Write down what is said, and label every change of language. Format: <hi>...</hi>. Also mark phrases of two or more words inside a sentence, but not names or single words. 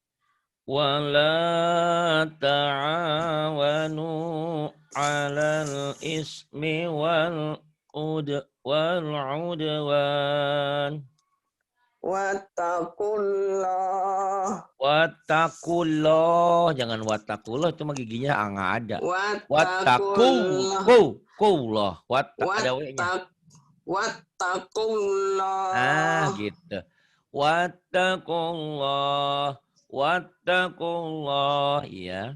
<ar>ولا تعاونوا على الإثم والعدوان.</ar> <id>wattaqullah, Wattaqullah, jangan wattaqullah itu mah giginya nggak ada. wattaqullah, Wattaqullah, ada w-nya. Nah, wattaqullah, gitu.</id> <ar>واتقوا الله واتقوا الله,</ar> <id>iya.</id>